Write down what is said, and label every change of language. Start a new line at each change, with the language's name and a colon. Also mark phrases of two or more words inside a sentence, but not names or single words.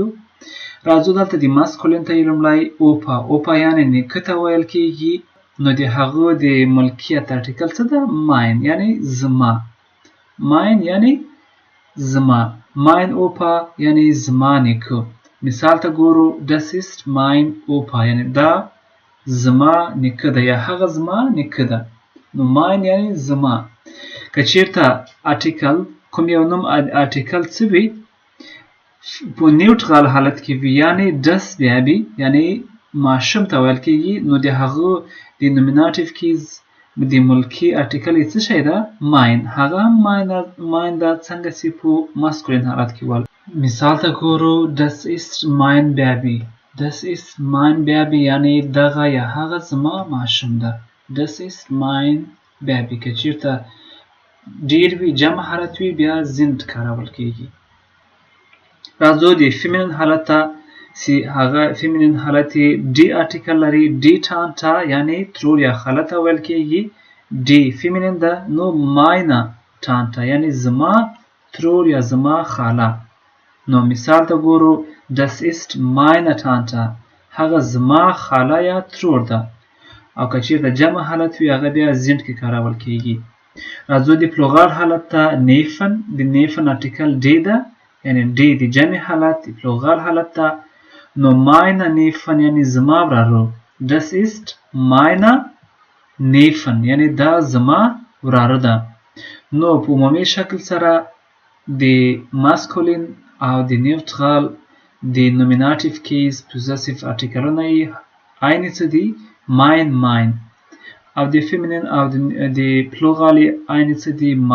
Pashto: راځو دلته د ماسکولین ته لومړی اوپا یعنی نیکه ته ویل کیږي. نو د هغه د ملکیت ارټیکل څه ده؟ ماین یعنی زما. ماین یعنی زما.
German: mein Opa
Pashto: یعنی زما نیکه. مثال ته ګورو
German: das ist mein Opa
Pashto: یعنی دا زما نیکه ده یا هغه زما نیکه ده. نو ماین یعنی زما. که چیرته ارټیکل کوم یو نوم ارټیکل څه وي په نیوټرال حالت کې وي یعنی das بیا یعنی ماشوم ته ویل کیږي، نو د هغه د نومیناټیب کیس د ملکی ارټیکل څه شی ده؟ ماین. هغه ماین ده څنګه چې په ماسکولین حالت کې ول. مثال ته ګورو
German: das ist mein Baby. das ist mein Baby
Pashto: یعنی دغه یا هغه زما ماشوم ده.
German: das ist mein Baby.
Pashto: که چیرته ډیر وي جمع حالت وي بیا زند کارول کیږي. راځو د فیمینین حالت ته چې هغه فیمینین حالت ډي ارټیکل لري.
German: die Tante
Pashto: یعنی ترور یا خاله ته ویل کیږي. ډي فیمینین ده. نو
German: meine Tante
Pashto: یعنی زما ترور یا زما خاله. نو مثال ته ګورو
German: das ist meine Tante.
Pashto: هغه زما خاله یا ترور ده. او که چیرته جمع حالت وي هغه بیا زند کې کارول کیږي. راځو د پلورال حالت ته. نیفن د نیفن ارټیکل ډي ده یعنی ډي د جمع حالت د پلورال حالت ته. نو
German: meine Neffen
Pashto: یعنی زما وراره.
German: das ist meine Neffen
Pashto: یعنی دا زما وراره ده. نو په عمومي شکل سره د ماسکولین او د نیوټرال د نومیناټیب کیس Possessive ارټیکلونه یې عین څه دي؟ ماین. او د فیمینین او د پلورال یې عین څه دي؟